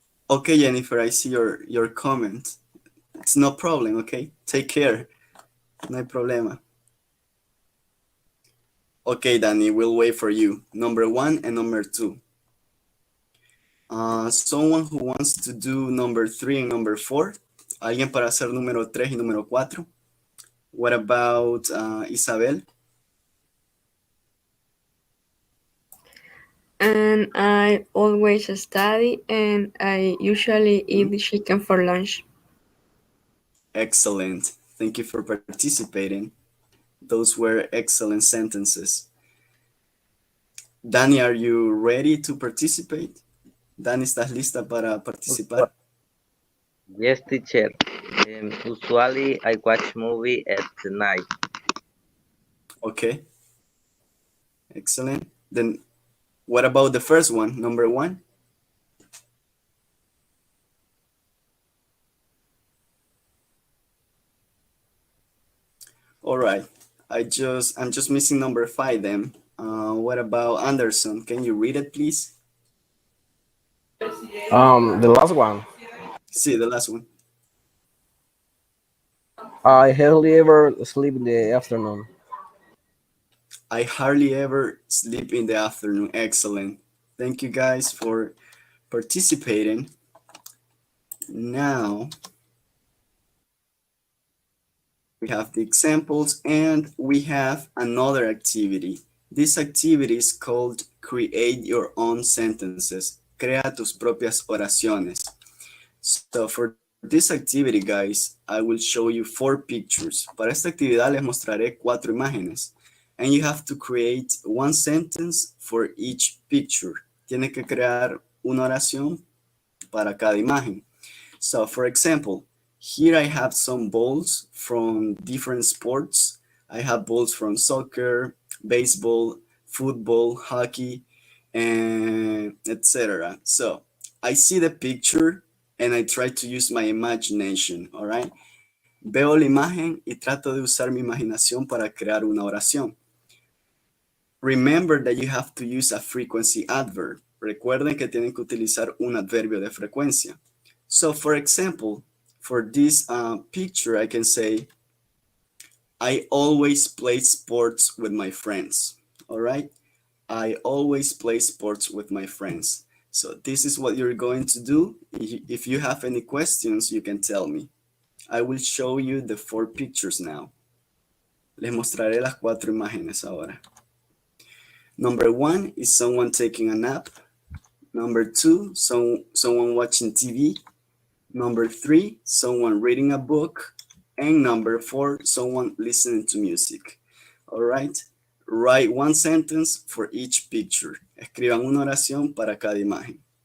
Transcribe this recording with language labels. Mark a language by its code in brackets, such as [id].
[en] Okay, Jennifer, I see your comment. It's no problem, okay? Take care. [es] No hay problema. [en] Okay, Danny, we'll wait for you. Number 1 and number 2. Someone who wants to do number 3 and number 4? [es] ¿Alguien para hacer número 3 y número 4? [en] What about Isabel? And I always study, and I usually eat chicken for lunch. Excellent. Thank you for participating. Those were excellent sentences. Dani, are you ready to participate? [es] Dani, ¿estás lista para participar? [en] Yes, teacher. Usually I watch movie at the night. Okay. Excellent. Then what about the first one, number 1? All right. I'm just missing number 5 then. What about Anderson? Can you read it, please? The last one. See, the last one. I hardly ever sleep in the afternoon. I hardly ever sleep in the afternoon. Excellent. Thank you guys for participating. Now we have the examples and we have another activity. This activity is called Create Your Own Sentences. [es] Crea tus propias oraciones. [en] So for this activity, guys, I will show you 4 pictures. [es] Para esta actividad les mostraré 4 imágenes. [en] And you have to create one sentence for each picture. [es] Tiene que crear una oración para cada imagen. [en] So for example, here I have some balls from different sports. I have balls from soccer, baseball, football, hockey, and etc. So I see the picture and I try to use my imagination, all right? [es] Veo la imagen y trato de usar mi imaginación para crear una oración. [en] Remember that you have to use a frequency adverb. [es] Recuerden que tienen que utilizar un adverbio de frecuencia. [en] So for example, for this picture, I can say, I always play sports with my friends, all right? I always play sports with my friends. So this is what you're going to do. If you have any questions, you can tell me. I will show you the 4 pictures now. [es] Les mostraré las 4 imágenes ahora. [en] Number 1 is someone taking a nap. Number 2, someone watching TV. Number 3, someone reading a book. And number 4, someone listening to music. All right. Write one sentence for each picture. [es] Escriban una oración para cada imagen.